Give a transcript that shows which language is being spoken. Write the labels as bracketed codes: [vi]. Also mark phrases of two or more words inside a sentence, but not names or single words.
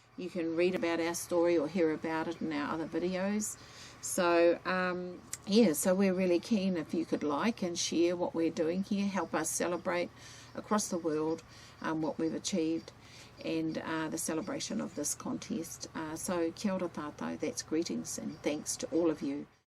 [en] You can read about our story or hear about it in our other videos. So yeah, so we're really keen if you could like and share what we're doing here, help us celebrate across the world what we've achieved, and the celebration of this contest. [mi] So kia ora tātou, [en] that's greetings and thanks to all of you.